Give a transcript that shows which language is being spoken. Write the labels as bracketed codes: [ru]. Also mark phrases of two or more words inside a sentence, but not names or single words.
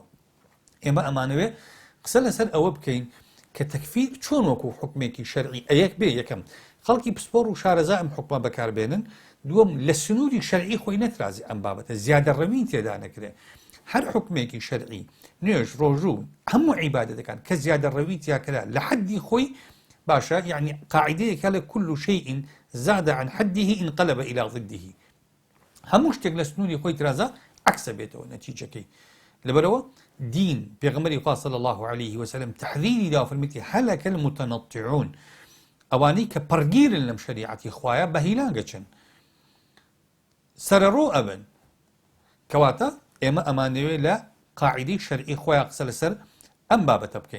[ckb] ئێمە ئەمانەوێ قسە لەسەر ئەوە بکەین کە تەکفیر چۆن وەکو حکمێکی شەرعی ئەیەک بێ، یەکەم خەڵکی پسپۆڕ و شارەزا ئەم حکمە بەکاربێنن، دووەم لە سنووری شەرعی خۆی نەترازی ئەم بابەتە، زیادە ڕەوی تێدا نەکرێ. هەر حکمێکی شەرعی نوێژ ڕۆژوو هەموو عیبادەتەکان کە زیادە ڕەوی تیاکرا لە حەدی خۆی باشە، یعنی قاعدەیەکە لە [ar] كل شيء زاد عن حده انقلب إلى ضده، [ckb] هەموو شتێک لە سنووری خۆی ترازە عکسە بێتەوە نەتیجەکەی. لەبەرەوە دین پێغەمبەری خوا [ar] صلی الله عليه وسلم [ckb] تحذیری دا فەرمیێتی هەلەکە المتنطعون، ئەوانەی کە پەرگیرن لەم شەریعەتی خوایە بە هیلاگەچن سەرەڕۆ ئەبن، کەواتە ئێمە ئەمانەوێ لە قاعدەی شەرعی خۆیان قسە لەسەر ئەم بابەتە بکەین.